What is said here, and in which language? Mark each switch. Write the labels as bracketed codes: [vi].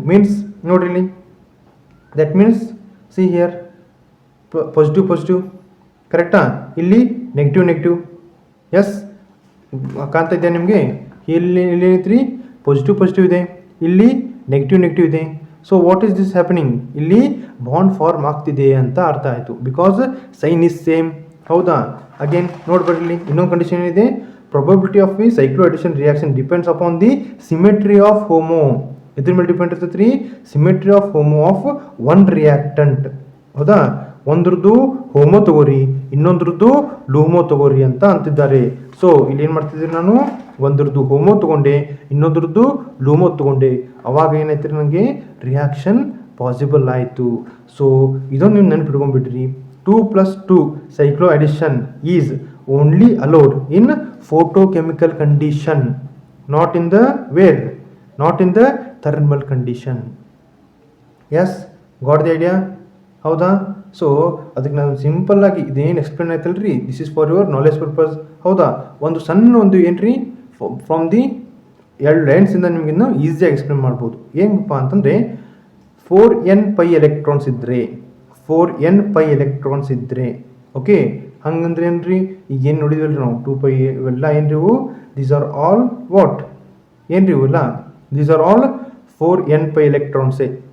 [en] means [kn] ನೋಡ್ರಿ ಇಲ್ಲಿ, [en] That means see here positive, ಕರೆಕ್ಟಾ? [kn] ಇಲ್ಲಿ ನೆಗೆಟಿವ್. ಎಸ್, ಕಾಣ್ತಾ ಇದೆಯಾ ನಿಮಗೆ? ಇಲ್ಲಿ ಏನೈತ್ರಿ, ಪಾಸಿಟಿವ್ ಇದೆ, ಇಲ್ಲಿ ನೆಗೆಟಿವ್ ಇದೆ. [en] so what is this happening, [kn] ಇಲ್ಲಿ ಬಾಂಡ್ ಫಾರ್ಮ್ ಆಗ್ತಿದೆ ಅಂತ ಅರ್ಥ ಆಯಿತು. [en] Because sign is same. ಹೌದಾ? [kn] ಅಗೇನ್ ನೋಡ್ಬರ್ಲಿ, ಇನ್ನೊಂದು ಕಂಡೀಷನ್ ಏನಿದೆ, [en] probability of a cycloaddition reaction depends upon the symmetry of homo. [kn] ಇದ್ರ ಮೇಲೆ ಡಿಪೆಂಡ್ ಇರ್ತೈತೆ ರೀ, [en] Symmetry of homo of one reactant. [kn] ಹೌದಾ? ಒಂದ್ರದ್ದು ಹೋಮೋ ತಗೋರಿ, ಇನ್ನೊಂದ್ರದ್ದು ಲೂಮೋ ತಗೋರಿ ಅಂತ ಅಂತಿದ್ದಾರೆ. ಸೊ ಇಲ್ಲಿ ಏನು ಮಾಡ್ತಿದ್ದೀನಿ ನಾನು, ಒಂದ್ರದ್ದು ಹೋಮೋ ತಗೊಂಡೆ, ಇನ್ನೊಂದ್ರದ್ದು ಲೂಮೋ ತಗೊಂಡೆ. ಅವಾಗ ಏನಾಯ್ತು ರೀ, ನನಗೆ ರಿಯಾಕ್ಷನ್ ಪಾಸಿಬಲ್ ಆಯಿತು. ಸೊ ಇದೊಂದು ನೀವು ನೆನಪಿಟ್ಕೊಂಡ್ಬಿಡ್ರಿ. [en] 2+2 cyclo addition is only allowed in photochemical condition, not in the where, not in the thermal condition. Yes, got the idea? ಹೌದಾ? [kn] ಸೊ ಅದಕ್ಕೆ ನಾನು ಸಿಂಪಲ್ ಆಗಿ ಇದೇನು ಎಕ್ಸ್ಪ್ಲೇನ್ ಆಯ್ತಲ್ಲ ರೀ, [en] This is for your knowledge purpose. [kn] ಹೌದಾ? ಒಂದು ಸಣ್ಣ ಒಂದು ಏನ್ರಿ ಫ್ರಮ್ ದಿ 2 ಲೈನ್ಸಿಂದ ನಿಮಗಿನ್ನ ಈಸಿಯಾಗಿ ಎಕ್ಸ್ಪ್ಲೇನ್ ಮಾಡ್ಬೋದು. ಹೆಂಗಪ್ಪ ಅಂತಂದರೆ 4n π ಎಲೆಕ್ಟ್ರಾನ್ಸ್ ಇದ್ದರೆ 4n π ಎಲೆಕ್ಟ್ರಾನ್ಸ್ ಇದ್ದರೆ, ಓಕೆ, ಹಂಗಂದ್ರೆ ಏನ್ರಿ, ಈಗ ಏನು ನೋಡಿದ್ವಲ್ರಿ ನಾವು 2π ಇವೆಲ್ಲ ಏನ್ರಿ ಇವು, ದೀಸ್ ಆರ್ ಆಲ್ ವಾಟ್, ಏನ್ರಿ ಇವೆಲ್ಲ, [en] These are all 4n π ಎಲೆಕ್ಟ್ರಾನ್ಸೇ.